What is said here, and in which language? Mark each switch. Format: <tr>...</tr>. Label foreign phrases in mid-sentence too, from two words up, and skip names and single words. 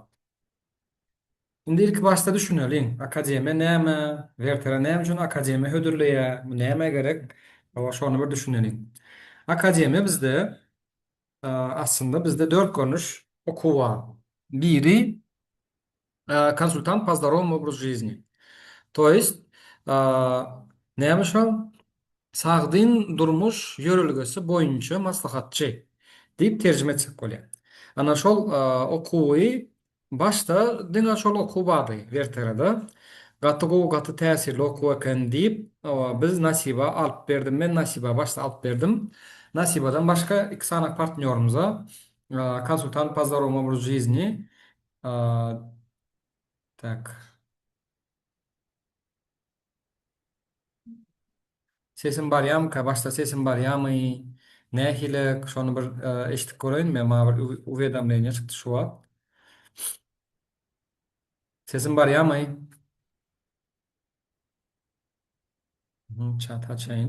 <tk>Indi ilk başta düşüneliň, akademiýa näme, Werter'e näme üçin akademiýa hödürleýär, näme gerek? Şonu bir düşüneliň. Akademiýa bizde aslında bizde 4 görnüş okuw bar.</tk> <ru>Biri консультант по здоровому образу жизни. То есть,</ru> <tk>näme şol? Sagdyn durmuş yörelgesi boýunça maslahatçy diýip terjime etsek bolýar. Ana şol okuwy başta diňe şol okuw bardy Werter'de. Gaty gowy gaty täsirli okuw eken diýip, biz Nasiba alyp berdim. Men Nasiba başta alyp berdim. Nasibadan başka iki sanak partnyorumuza</tk> <ru>консультант по здоровому образу жизни.</ru> <tk>Tak. Sesim barýamy ka? Başta sesim barýamy? Nähile şonu bir eşitip göreýin mi? Ma bir uwedamleniýe çykdy şu wagt. Sesim barýamy? Çat açayım.</tk>